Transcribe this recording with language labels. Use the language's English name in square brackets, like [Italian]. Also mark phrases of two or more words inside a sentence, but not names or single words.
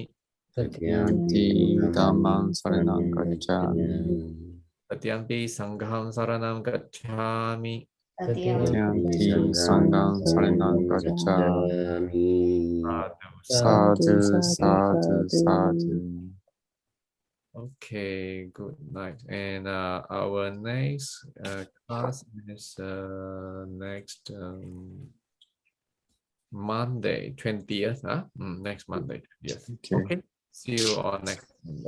[Pali] Tiyanti Dhammang saranang gacchami. Dutiyampi sangham saranam gacchami. Tiyanti Sanghang saranang gacchami. Sadhu, sadhu, sadhu. [English] Okay, good night. And our next class is next Monday, 20th. Next Monday, 20th. Okay. See you on next Monday.